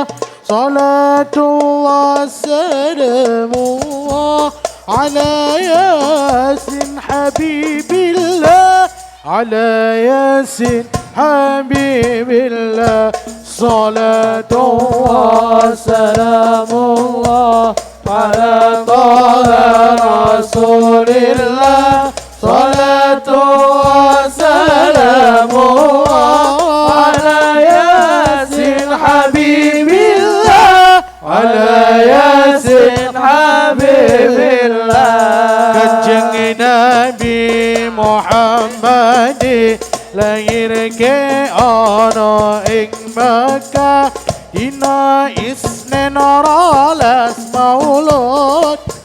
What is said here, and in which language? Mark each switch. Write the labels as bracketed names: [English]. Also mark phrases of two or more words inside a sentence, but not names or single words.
[Arabic] صلاة الله سلام الله على يس حبيب الله. على يس حبيب الله. صلاة الله سلام الله على طه رسول الله. الصلاة والسلام على يس حبيب الله. على يس حبيب الله. [Javanese] Kanjeng Nabi Muhammad lahir ke ana ing Makkah dina Isnin rolas maulud.